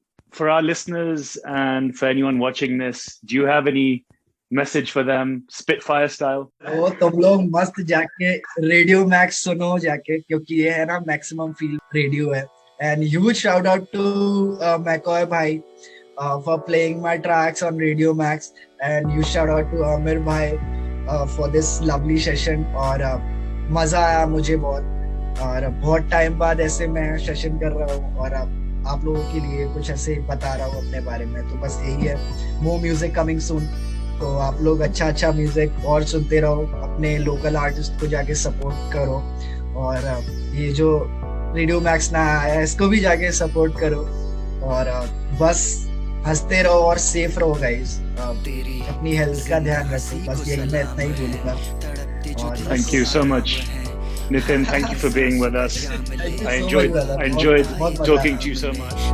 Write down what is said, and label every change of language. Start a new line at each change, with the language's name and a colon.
English: for our listeners and for anyone watching this, do you have any message for them, Spitfire style?
Hindi: तो तुम लोग मस्त जाके radio max सुनो जाके, क्योंकि ये है ना मैक्सिमम फील रेडियो है।
English: And huge shout out to McCoy भाई for playing my tracks on Radio Max, and huge shout out to Amir bhai for this lovely session।
Hindi: और मजा आया मुझे बहुत। और बहुत टाइम बाद ऐसे मैं सेशन कर रहा हूँ और आप लोगों के लिए कुछ ऐसे बता रहा हूँ अपने बारे में। तो बस यही है,
English: More music coming soon.
Hindi: तो आप लोग अच्छा म्यूजिक और सुनते रहो, अपने लोकल आर्टिस्ट को जाके सपोर्ट करो, और ये जो रेडियो मैक्स ना आया है इसको भी जाके सपोर्ट करो, और बस हंसते रहो और सेफ रहो गाइस। अपनी हेल्थ का ध्यान रखो, बस यही मैं इतना ही बोलूंगा। और
English: Thank you so much, Nitin. Thank you for being with us. I enjoyed talking to you so much.